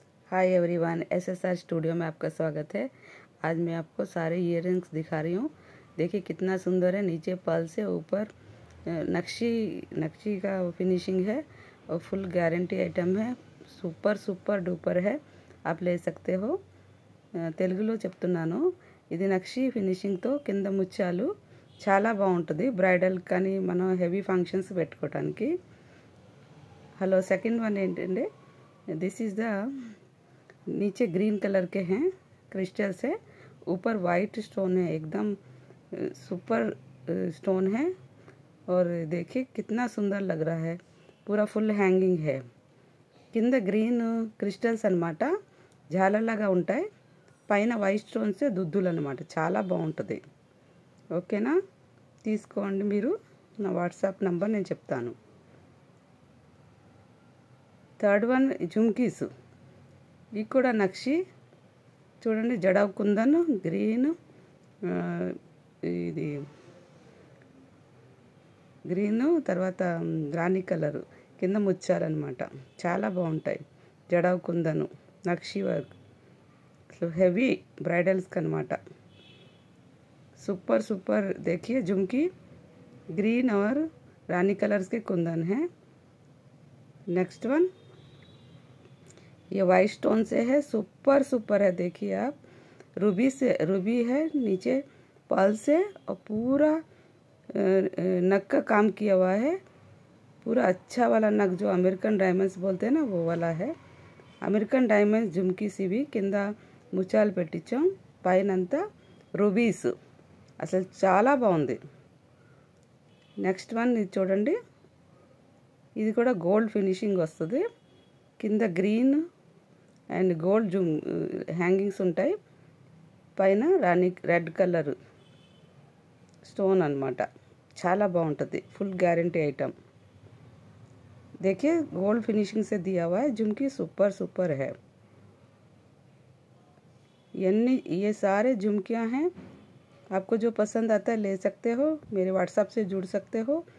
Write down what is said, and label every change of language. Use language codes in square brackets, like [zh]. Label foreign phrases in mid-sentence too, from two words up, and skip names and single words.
[en] Hi everyone, [hi] एसएसआर स्टूडियो में आपका स्वागत है। आज मैं आपको सारे ईयररिंग्स दिखा रही हूँ। देखिए कितना सुंदर है। नीचे पर्ल से ऊपर नक्शी का फिनिशिंग है और [en] full guarantee item [hi] है। [en] super duper [hi] है, आप ले सकते हो। [te] తెలుగులో చెప్తున్నాను। ఇది నక్షి ఫినిషింగ్తో కింద ముత్యాలు చాలా బాగుంటుంది బ్రైడల్ కానీ మనం [en] heavy functions [te] పెట్టుకోవడానికి। [en] Hello, second one [hi] ఏంటంటే [en] this is the [hi] नीचे [en] green color [hi] के हैं क्रिस्टल्स है, ऊपर [en] white stone [hi] है, एकदम [en] super stone [hi] है। और देखिए कितना सुंदर लग रहा है, पूरा फुल హ్యాంగింగ్ है। [te] కింద [en] green crystals [te] అన్నమాట, జాలలాగా ఉంటాయి, పైన [en] white stones [te] దుద్దులు అన్నమాట। చాలా బాగుంటుంది, ఓకేనా? తీసుకోండి మీరు, నా [en] WhatsApp number [te] నేను చెప్తాను। [en] third one [te] జుమ్కీస్, ఇవి కూడా నక్షి చూడండి, జడావ్ కుందన్ గ్రీన్, ఇది గ్రీను తర్వాత రాణి కలరు, కింద ముచ్చారనమాట, చాలా బాగుంటాయి। జడావ్ కుందను నక్షి వర్క్, [en] heavy bridals [te] అనమాట। [hi] सुपर देखिए झुमकी ग्रीन और रानी कलर्स के कुंदन है। [en] next one [hi] ये [en] white stone [hi] से है, सुपर है। देखिए आप, रूबी है, नीचे पर्ल से और पूरा नग का काम किया हुआ है, पूरा अच्छा वाला नग जो [en] American diamonds [hi] बोलते हैं ना, वो वाला है। [en] American diamonds [te] झुमकी సివి కింద ముత్యాలు పెట్టించాం, పైనంతా రూబీస్, అసలు చాలా బాగుంది। [en] next one [te] ఇది చూడండి, ఇది కూడా [en] gold finishing [te] వస్తుంది, కింద [en] green and gold hangings [te] ఉంటాయి, పైన [en] red colour stone [te] అన్నమాట। చాలా బాగుంటుంది, [en] full guarantee item. [hi] देखिए [en] gold finishing [hi] से दिया हुआ है, झुमकी सुपर है। ये सारे झुमकियाँ हैं, आपको जो पसंद आता है ले सकते हो, मेरे व्हाट्सएप से जुड़ सकते हो।